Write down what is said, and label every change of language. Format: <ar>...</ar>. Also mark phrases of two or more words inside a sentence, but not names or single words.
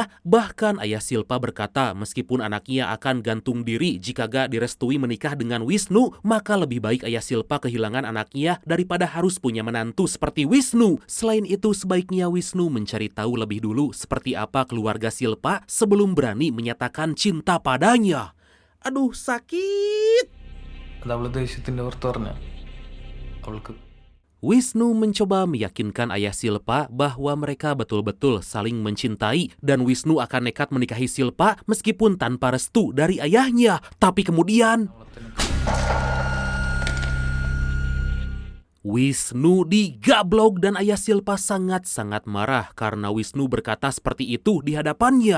<id>Bahkan ayah Silpa berkata meskipun anaknya akan gantung diri jika gak direstui menikah dengan Wisnu, maka lebih baik ayah Silpa kehilangan anaknya daripada harus punya menantu seperti Wisnu. Selain itu, sebaiknya Wisnu mencari tahu lebih dulu seperti apa keluarga Silpa sebelum berani menyatakan cinta padanya. Aduh, sakit.</id> <ml>അത് അവള് ദേഷ്യത്തിന്റെ പുറത്ത് പറഞ്ഞ അവൾക്ക്</ml> <id>Wisnu mencoba meyakinkan ayah Silpa bahwa mereka betul-betul saling mencintai dan Wisnu akan nekat menikahi Silpa meskipun tanpa restu dari ayahnya. Tapi kemudian Wisnu digablok dan ayah Silpa sangat-sangat marah karena Wisnu berkata seperti itu di hadapannya.</id>